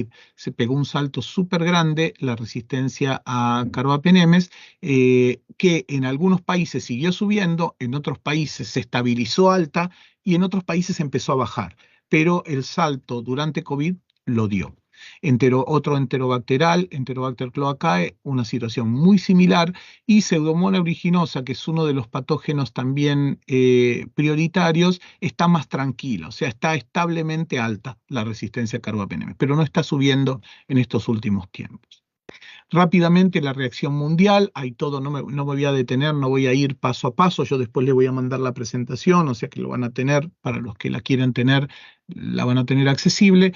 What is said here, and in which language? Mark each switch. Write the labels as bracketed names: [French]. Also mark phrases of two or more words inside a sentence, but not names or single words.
[Spanish] Se pegó un salto súper grande la resistencia a carbapenemes, que en algunos países siguió subiendo, en otros países se estabilizó alta y en otros países empezó a bajar. Pero el salto durante COVID lo dio. Otro enterobacterial, Enterobacter cloacae, una situación muy similar, y Pseudomonas aeruginosa, que es uno de los patógenos también prioritarios, está más tranquila, o sea, está establemente alta la resistencia a carbapenemes, pero no está subiendo en estos últimos tiempos. Rápidamente la reacción mundial, hay todo, no me voy a detener, no voy a ir paso a paso, yo después le voy a mandar la presentación, o sea que lo van a tener, para los que la quieran tener, la van a tener accesible.